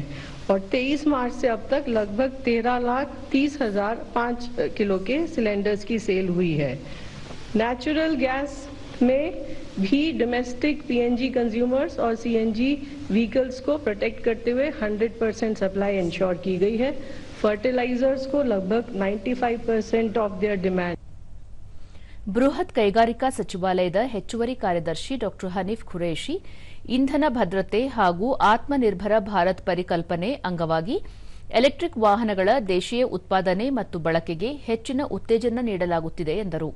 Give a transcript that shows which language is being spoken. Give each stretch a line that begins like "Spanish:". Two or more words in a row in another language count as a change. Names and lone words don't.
Hindi: और 23 मार्च से अब तक लगभग 13,30,000 5 किलो के सिलेंडर्स की सेल हुई है.
English: natural gas
Hindi: में भी
English: domestic PNG consumers
Hindi: और
English: CNG vehicles
Hindi: को
English: protect
Hindi: करते हुए 100%
English: supply ensure
Hindi: की गई है. फर्टिलाइजर्स को लगभग 95%
English: of their demand.
Kannada: ಬೃಹತ್ ಕೈಗಾರಿಕಾ ಸಚಿವಾಲಯದ ಹೆಚ್ಚುವರಿ ಕಾರ್ಯದರ್ಶಿ ಡಾ ಹನೀಫ್ ಖುರೇಶಿ, ಇಂಧನ ಭದ್ರತೆ ಹಾಗೂ ಆತ್ಮನಿರ್ಭರ ಭಾರತ್ ಪರಿಕಲ್ಪನೆ ಅಂಗವಾಗಿ ಎಲೆಕ್ಟ್ರಿಕ್ ವಾಹನಗಳ ದೇಶೀಯ ಉತ್ಪಾದನೆ ಮತ್ತು ಬಳಕೆಗೆ ಹೆಚ್ಚಿನ ಉತ್ತೇಜನ ನೀಡಲಾಗುತ್ತಿದೆ ಎಂದರು.